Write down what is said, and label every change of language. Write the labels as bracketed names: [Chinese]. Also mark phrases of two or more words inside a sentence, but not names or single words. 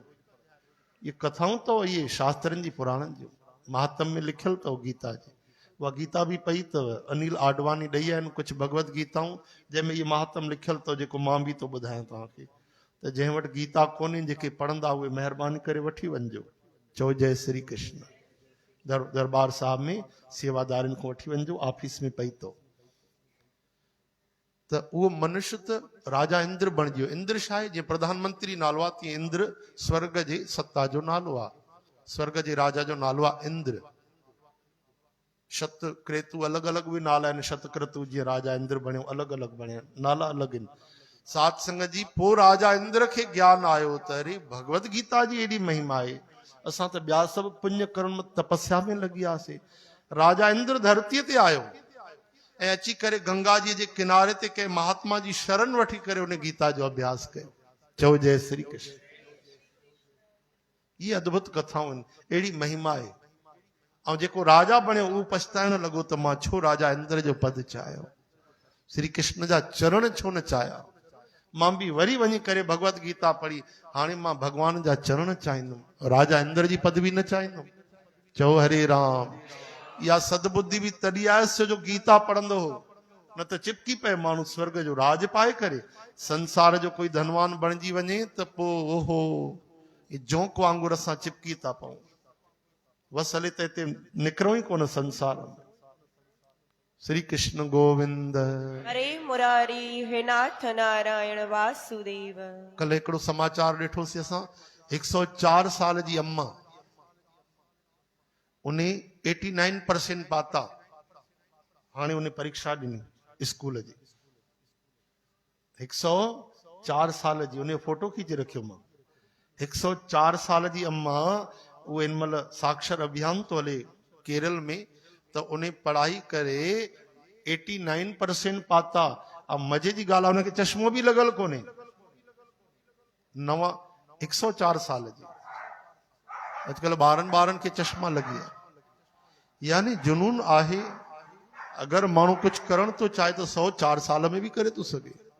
[Sindhi] ये कथाऊं तो ये शास्त्रनि जी पुराणनि जूं महात्म में लिखियल अथव गीता जी। उहा गीता बि पई अथव, अनिल आडवाणी ॾेई आहिनि कुझु भगवत गीताऊं जंहिंमें इहे महात्म लिखियल अथव, जेको मां बि थो ॿुधायां तव्हांखे। त जंहिं वटि गीता कोन्हे, जेके पढ़ंदा उहे महिरबानी करे वठी वञिजो। चओ जय श्री कृष्ण। दरबार साहिब में सेवादारनि खां वठी वञिजो, ऑफिस में पई अथव। त उहो मनुष्य त राजा इंद्र बणिजी वियो। इंद्र छा आहे? जीअं प्रधानमंत्री नालो आहे, तीअं इंद्र स्वर्ग जे सत्ता जो नालो आहे, स्वर्ग जे राजा जो नालो आहे इंद्र। शत क्रेतु अलॻि अलॻि बि नाला आहिनि, शतक्रतु जीअं राजा इंद्र बणियो, अलॻि अलॻि बणिया, नाला अलॻि आहिनि। सात संगत जी पोइ राजा इंद्र खे ज्ञान आयो त अरे भगवत गीता जी एॾी महिमा आहे, असां त ॿिया सभु पुण्य कर्म तपस्या में लॻी वियासीं। राजा इंद्र धरतीअ ते आयो ऐं अची करे गंगा जी जे किनारे ते कंहिं महात्मा जी शरण वठी करे उन गीता जो अभ्यास कयो। चओ जय श्री कृष्ण। ये अद्भुत कथाऊं आहिनि, अहिड़ी महिमा आहे। ऐं जेको राजा बणियो उहो पछताइण लॻो त मां छो राजा इंद्र जो पद चाहियो, श्री कृष्ण जा चरण छो न चाहिया। मां बि वरी वञी करे भगवत गीता पढ़ी, हाणे मां भगवान जा चरण चाहींदुमि, राजा इंद्र जी पदवी न चाहींदुमि। चओ हरे राम। इहा सदबुद्धि बि तॾहिं आयसि जो गीता पढ़ंदो हो, न त चिपकी पए माण्हू स्वर्ग जो राज पाए करे। संसार जो कोई धनवान बणिजी वञे त पोइ ओहो जोंक वांगुरु असां चिपकी था पऊं। बसि हले त हिते निकिरूं ई कोन संसार में। श्री कृष्ण गोविंद। हरे मुरारी हे नाथ नारायण वासुदेव। कल हिकिड़ो समाचार ॾिठोसीं असां, 104 साल जी अम्मा, उन 89% पाता, हाणे उन परीक्षा ॾिनी स्कूल जी। 104 साल जी, उन फोटो खींचे रखियो मां। 104 साल जी अम्मा, उहे हिन महिल साक्षर अभियान तो हले केरल में, त उन पढ़ाई करे 89% पाता। अब मजे जी ॻाल्हि आहे, उनखे चश्मो बि लॻल कोन्हे। 104 साल जी। अॼुकल्ह ॿारनि खे चश्मा लॻी विया। यानी जुनून आहे, अगरि माण्हू कुझु करण थो चाहे त 104 साल में बि करे थो सघे।